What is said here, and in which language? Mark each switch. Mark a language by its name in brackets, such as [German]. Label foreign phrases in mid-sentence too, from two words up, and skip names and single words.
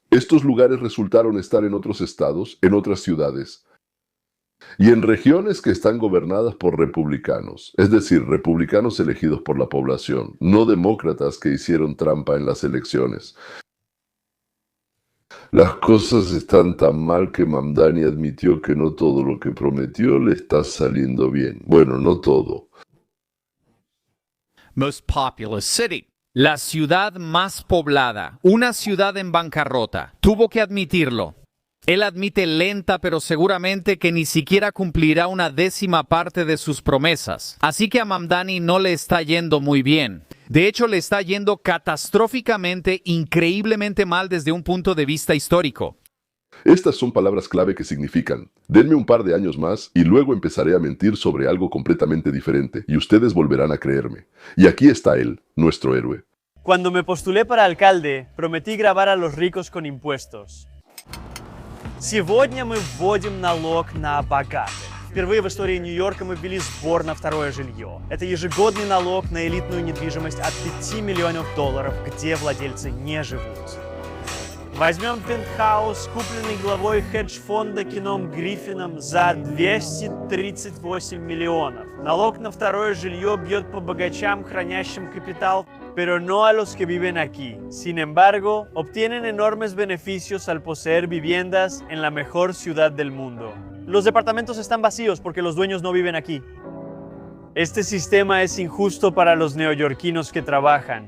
[Spanish] Estos lugares resultaron estar en otros estados, en otras ciudades, y en regiones que están gobernadas por republicanos, es decir, republicanos elegidos por la población, no demócratas que hicieron trampa en las elecciones. Las cosas están tan mal que Mamdani admitió que no todo lo que prometió le está saliendo bien. Bueno, no todo. [English] Most populous city. [Spanish] La ciudad más poblada, una ciudad en bancarrota. Tuvo que admitirlo. Él admite lenta, pero seguramente que ni siquiera cumplirá una décima parte de sus promesas. Así que a Mamdani no le está yendo muy bien. De hecho, le está yendo catastróficamente, increíblemente mal desde un punto de vista histórico. Estas son palabras clave que significan: denme un par de años más y luego empezaré a mentir sobre algo completamente diferente y ustedes volverán a creerme. Y aquí está él, nuestro héroe. Cuando me postulé para alcalde, prometí grabar a los ricos con impuestos. [Russian] Сегодня мы вводим налог на богатых. Впервые в истории Нью-Йорка мы ввели сбор на второе жилье. Это ежегодный налог на элитную недвижимость от 5 миллионов долларов, где владельцы не живут. Возьмем пентхаус, купленный главой хедж-фонда Кеном Гриффином за 238 миллионов. Налог на второе жилье бьет по богачам, хранящим капитал, [Spanish] pero no a los que viven aquí. Sin embargo, obtienen enormes beneficios al poseer viviendas en la mejor ciudad del mundo. Los departamentos están vacíos porque los dueños no viven aquí. Este sistema es injusto para los neoyorquinos que trabajan.